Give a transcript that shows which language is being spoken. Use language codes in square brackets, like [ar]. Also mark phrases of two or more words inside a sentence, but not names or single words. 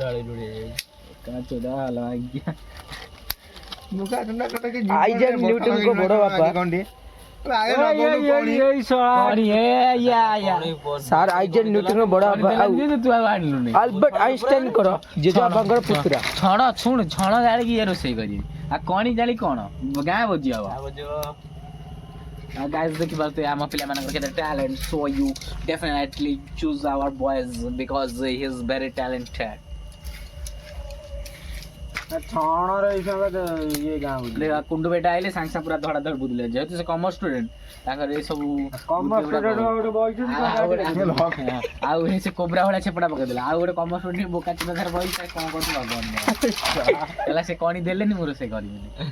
[or] ଆଇଜେନ୍ ନ୍ୟୁଟନଙ୍କ ବଡ଼ ବାପା ସାର୍ ଆଇଜେନ୍ ନ୍ୟୁଟନଙ୍କ ବଡ଼ ବାପା ଆଉ ଆଲବର୍ଟ ଆଇନଷ୍ଟାଇନଙ୍କର ଜେଜେବାପାଙ୍କର ପୁତୁରା। ଛଣ ଶୁଣ, ଛଣ ଜାଳିକି ଇଏ ରୋଷେଇ କରିବେ, ଆଉ କଣି ଜାଳି କଣ ଗାଁ ଭୋଜି ହବ। Guys, ଦେଖିପାରୁଥିବେ ଆମ ପିଲାମାନଙ୍କର କେତେ ଟ୍ୟାଲେଣ୍ଟ, [en] so you definitely choose our boys because he is very talented. [or] ଛଣର ଇଏ ଗାଁ କୁଣ୍ଡୁ ବେଟା ଆଇଲେ ସାଙ୍ଗେ ସାଙ୍ଗେ ପୁରା ଧଡ଼ା ଧଡ଼ ବୁଝିଲେ, ଯେହେତୁ ସେ [en] commerce student [or] ତାଙ୍କର ଏ ସବୁ ଆଉ ସେ କୋବ୍ରା ଭଳିଆ ଛେପଟା ପକେଇଦେଲା। ଆଉ ଗୋଟେ [en] commerce student [or] ବୋକା ଚିନ୍ତା ଧାର ବହି କଣ କରୁଛି ଭଗବାନ ହେଲା, ସେ କଣି ଦେଲେନି ମୁଁ ରୋଷେଇ କରିବିନି।